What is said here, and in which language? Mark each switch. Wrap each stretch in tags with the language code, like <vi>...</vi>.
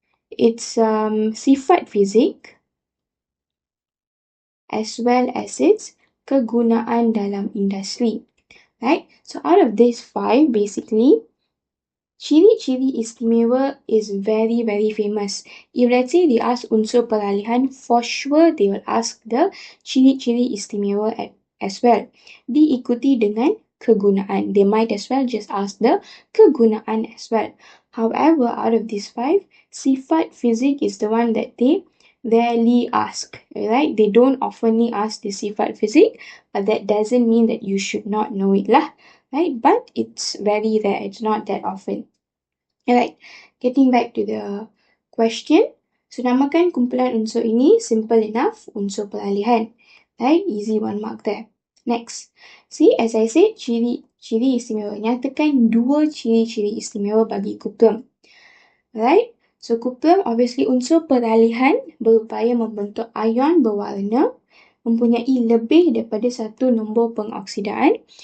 <en>Its sifat fizik, as well as its</en> <ms>kegunaan dalam industri.</ms> <en>Right? So out of these 5, basically, ciri-ciri istimewa is very, very famous. If let's say they ask unsur peralihan, for sure they will ask the ciri-ciri istimewa as well.</en> <ms>Diikuti dengan kegunaan.</ms> <en>They might as well just ask the kegunaan as well. However, out of these 5, sifat fizik is the one that they rarely ask, right? They don't oftenly ask the sifat fizik, but that doesn't mean that you should not know it lah, right? But it's very rare, it's not that often. Alright, getting back to the question.</en> <ms>So, namakan kumpulan unsur ini,</ms> <en>simple enough,</en> <ms>unsur peralihan.</ms> <en>Right, easy 1 mark there. Next, see, as I said, ciri istimewa.</en> <ms>Nyatakan 2 ciri-ciri istimewa bagi kuprum.</ms> <en>Right, so</en> <ms>kuprum</ms> <en>obviously</en> <ms>unsur peralihan berupaya membentuk ion berwarna, mempunyai lebih daripada 1 nombor pengoksidaan.</ms>